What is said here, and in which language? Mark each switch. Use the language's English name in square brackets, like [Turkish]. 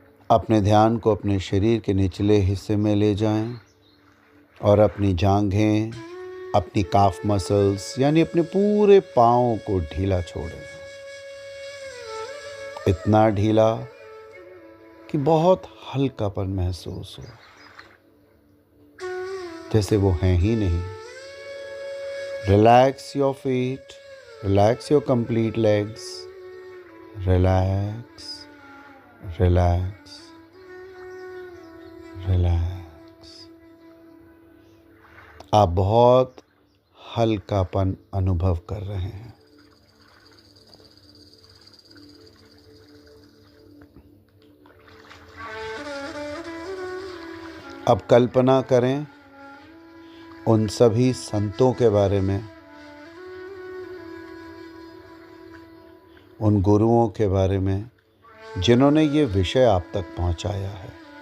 [Hindi] अपने ध्यान को अपने शरीर के निचले हिस्से में ले जाएं और अपनी जांघें, अपनी काफ मसल्स यानी अपने पूरे पाँव को ढीला छोड़ें। इतना ढीला कि बहुत हल्कापन महसूस हो, जैसे वो हैं ही नहीं। [English] Relax your feet, relax your complete legs, relax, relax, relax. [Hindi] आप बहुत हल्कापन अनुभव कर रहे हैं। अब कल्पना करें उन सभी संतों के बारे में, उन गुरुओं के बारे में जिन्होंने ये विषय आप तक पहुंचाया है।